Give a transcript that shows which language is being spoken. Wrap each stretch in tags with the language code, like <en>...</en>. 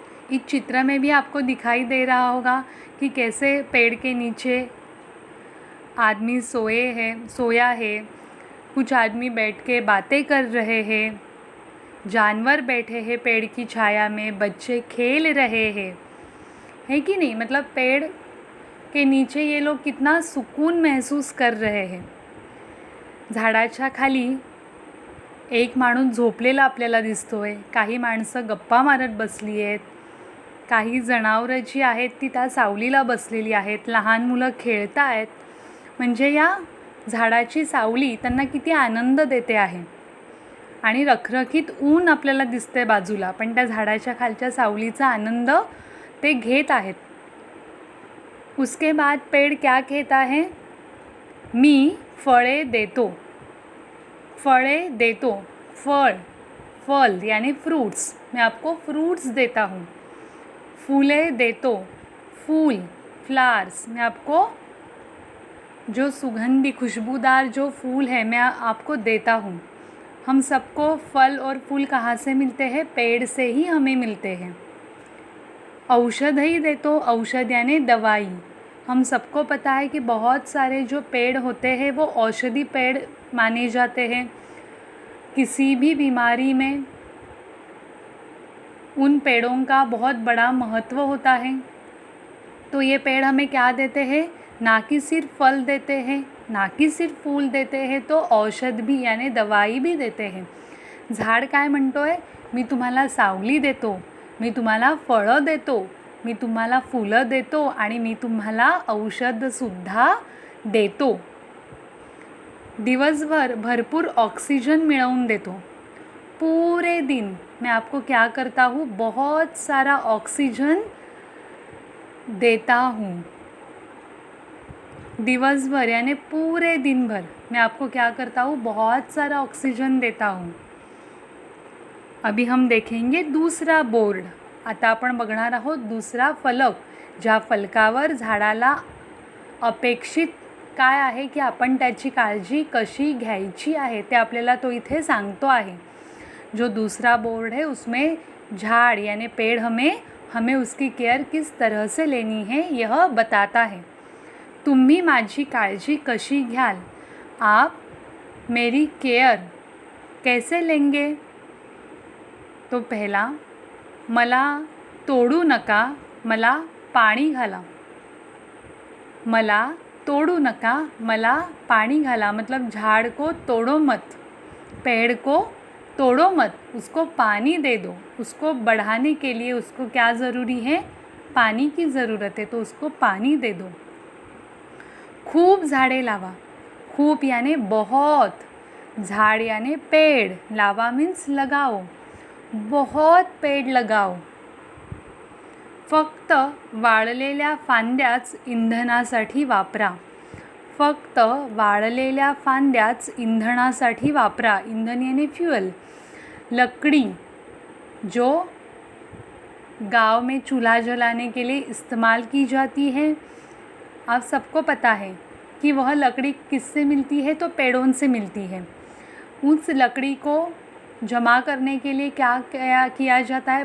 <hi>इस चित्र में भी आपको दिखाई दे रहा होगा कि कैसे पेड़ के नीचे आदमी सोया है. कुछ आदमी बैठ के बातें कर रहे हैं. जानवर बैठे हैं पेड़ की छाया में. बच्चे खेल रहे हैं, है कि नहीं. मतलब पेड़ के नीचे ये लोग कितना सुकून महसूस कर रहे हैं.</hi> <mr>झाडाच्या खाली एक माणूस झोपलेला आपल्याला दिसतोय. काही माणसं गप्पा मारत बसली आहेत. काही जनावरं जी आहेत ती त्या सावलीला बसलेली आहेत. लहान मुलं खेळत आहेत. म्हणजे या झाडाची सावली त्यांना किती आनंद देते आहे आणि रखरखीत ऊन आपल्याला दिसते बाजूला, पण त्या झाडाच्या खालच्या सावलीचा आनंद ते घेत आहेत.</mr> <hi>उसके बाद पेड़ क्या कहता है?</hi> <mr>मी फळे देतो. फळे देतो,</mr> <hi>फळ, फल यानी फ्रूट्स, मैं आपको फ्रूट्स देता हूँ.</hi> <mr>फूले देतो,</mr> <hi>फूल, फ्लावर्स, मैं आपको जो सुगंधी खुशबूदार जो फूल है मैं आपको देता हूँ. हम सबको फल और फूल कहाँ से मिलते हैं? पेड़ से ही हमें मिलते हैं.</hi> <mr>औषधि देतो,</mr> <hi>औषध यानी दवाई. हम सबको पता है कि बहुत सारे जो पेड़ होते हैं वो औषधि पेड़ माने जाते हैं. किसी भी बीमारी में उन पेड़ों का बहुत बड़ा महत्व होता है. तो ये पेड़ हमें क्या देते हैं? ना कि सिर्फ फल देते हैं, ना कि सिर्फ फूल देते हैं, तो औषध भी यानी दवाई भी देते हैं.</hi> <mr>झाड काय म्हणतोय? मी तुम्हाला सावली देतो, मी तुम्हाला फळं देतो, मी तुम्हाला फुलं देतो आणि मी तुम्हाला औषधसुद्धा देतो. दिवसभर भरपूर ऑक्सीजन मिळवून देतो.</mr> <hi>पूरे दिन मैं आपको क्या करता हूँ? बहुत सारा ऑक्सीजन देता हूँ. दिवसभर यानी पूरे दिन भर मैं आपको क्या करता हूँ? बहुत सारा ऑक्सीजन देता हूँ. अभी हम देखेंगे दूसरा बोर्ड.</hi> <mr>आता आपण बघणार आहोत दुसरा फलक, ज्या फलकावर झाडाला अपेक्षित काय आहे की आपण त्याची काळजी कशी घ्यायची आहे ते आपल्याला तो इथे सांगतो आहे.</mr> <hi>जो दूसरा बोर्ड है उसमें झाड़ यानी पेड़ हमें उसकी केयर किस तरह से लेनी है यह बताता है.</hi> <mr>तुम्ही माझी काळजी कशी घ्याल?</mr> <hi>आप मेरी केयर कैसे लेंगे?</hi> <mr>तो पहला, मला तोडू नका, मला पाणी घाला. मला तोड़ू नका, मला पानी घाला,</mr> <hi>मतलब झाड़ को तोड़ो मत, पेड़ को तोड़ो मत, उसको पानी दे दो. उसको बढ़ाने के लिए उसको क्या ज़रूरी है? पानी की ज़रूरत है, तो उसको पानी दे दो.</hi> <mr>खूब झाड़े लावा.</mr> <hi>खूब यानी बहुत, झाड़ यानी पेड़, लावा मीन्स लगाओ, बहुत पेड़ लगाओ.</hi> <mr>फक्त वाळलेल्या फांद्याच इंधनासाठी वापरा. फक्त वाळलेल्या फांद्याच इंधनासाठी वापरा.</mr> <hi>ईंधन यानी फ्यूल. लकड़ी जो गांव में चूल्हा जलाने के लिए इस्तेमाल की जाती है, आप सबको पता है कि वह लकड़ी किससे मिलती है? तो पेड़ों से मिलती है. उस लकड़ी को जमा करने के लिए क्या किया जाता है?</hi>